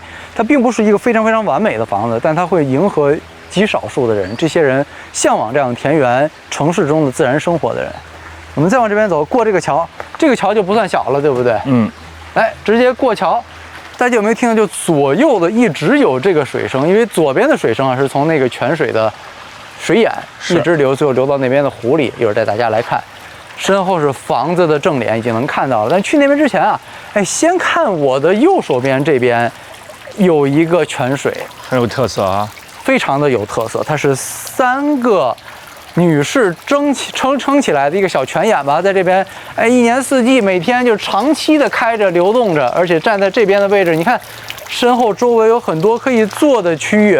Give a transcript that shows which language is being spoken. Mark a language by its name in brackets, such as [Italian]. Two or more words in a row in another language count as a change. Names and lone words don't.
[Chinese] 它並不是一個非常非常完美的房子，但它會迎合極少數的人，這些人嚮往這樣田園城市中的自然生活的人。我們再往這邊走，過這個橋，這個橋就不算小了，對不對？來，直接過橋。大家有沒有聽到？就左右的一直有這個水聲，因為左邊的水聲啊是從那個泉水的水眼一直流，最後流到那邊的湖裡。一會兒帶大家來看。身後是房子的正臉，已經能看到了。但去那邊之前啊，哎，先看我的右手邊这邊有一個泉水，很有特色啊，非常的有特色。它是3個女士撐起來的一個小泉眼吧，在這邊，哎，一年四季每天就長期的開着流動着，而且站在這邊的位置，你看身後周圍有很多可以坐的區域。